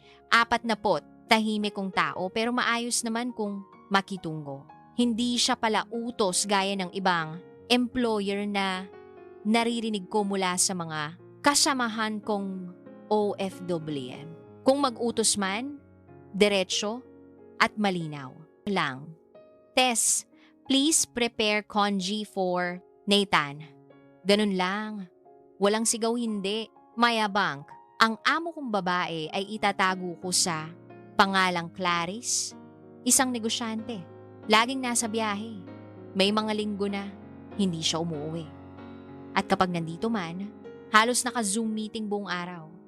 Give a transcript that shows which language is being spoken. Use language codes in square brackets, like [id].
[tl] 40, tahimik kong tao pero maayos naman kung makitungo. Hindi siya pala utos gaya ng ibang employer na naririnig ko mula sa mga kasamahan kong OFWM. Kung mag-utos man, diretso at malinaw lang. [en] Tess, please prepare congee for Nathan. [tl] Ganun lang. Walang sigaw hindi. Mayabang. Ang amo kong babae ay itatago ko sa pangalang Clarice, isang negosyante. Laging nasa biyahe. May mga linggo na hindi siya umuwi. At kapag nandito man, halos naka-Zoom meeting buong araw.